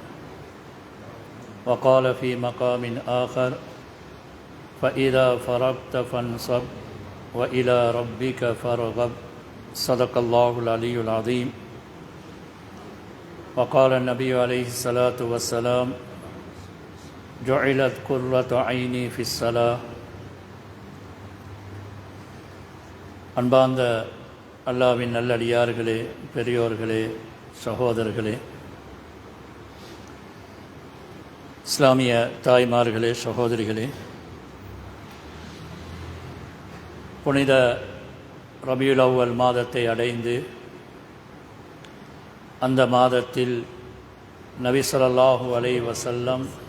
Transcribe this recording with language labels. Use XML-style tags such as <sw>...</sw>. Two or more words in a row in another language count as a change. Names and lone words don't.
<ar>وقال في مقام آخر: فإذا فرغت فانصب وإلى ربك فارغب. صدق الله العلي العظيم. وقال النبي عليه الصلاة والسلام: جعلت قرة عيني في الصلاة.</ar> <ta>அன்பார்ந்த அல்லாஹ்வின் நல்லடியார்களே, பெரியோர்களே, சகோதரர்களே, இஸ்லாமிய தாய்மார்களே, சகோதரிகளே, புனித ரபியுல் அவ்வல் மாதத்தை அடைந்து அந்த மாதத்தில் நபி</ta> <ar>صلى الله عليه وسلم</ar>